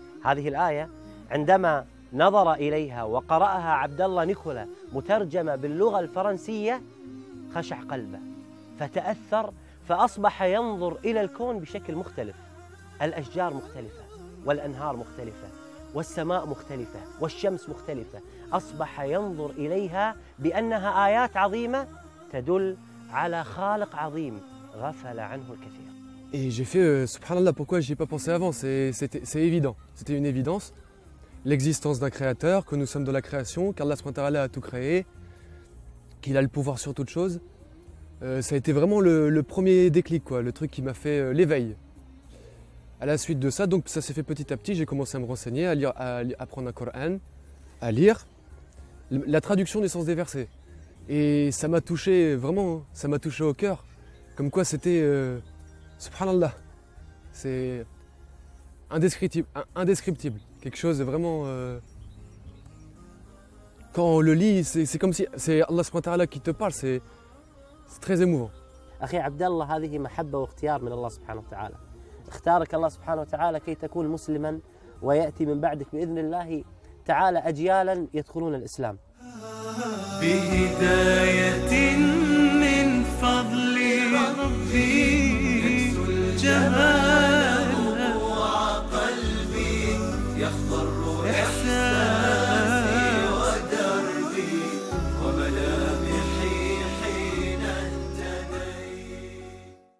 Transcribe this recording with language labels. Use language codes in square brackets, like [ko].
[ar] هذه الآية عندما نظر إليها وقرأها عبد الله نيكولا مترجمة باللغة الفرنسية خشع قلبه فتأثر فأصبح ينظر إلى الكون بشكل مختلف. الأشجار مختلفة والأنهار مختلفة والسماء مختلفة والشمس مختلفة. أصبح ينظر إليها بأنها آيات عظيمة تدل على خالق عظيم غفل عنه الكثير. [fr] Et j'ai fait, subhanallah, pourquoi j'y ai pas pensé avant, c'est évident, c'était une évidence. L'existence d'un créateur, que nous sommes de la création, qu'Allah a tout créé, qu'il a le pouvoir sur toute chose. Ça a été vraiment le premier déclic, quoi, le truc qui m'a fait l'éveil. À la suite de ça, donc ça s'est fait petit à petit, j'ai commencé à me renseigner, à lire, à apprendre un Coran, à lire la traduction des sens des versets. Et ça m'a touché, vraiment, ça m'a touché au cœur. Comme quoi c'était, subhanallah, c'est indescriptible. Quelque chose de vraiment... quand on le lit, c'est comme si c'est Allah [ar] subhanahu wa ta'ala [fr] qui te parle, c'est très émouvant. [ar] أخي عبد الله هذه محبة واختيار من الله سبحانه وتعالى. اختارك الله سبحانه وتعالى كي تكون مسلما ويأتي من بعدك بإذن الله تعالى أجيالا يدخلون الإسلام. بهداية من فضل ربي يكسو الجمال وقلبي يخضر إحساسي ودربي وملامحي حين اهتديت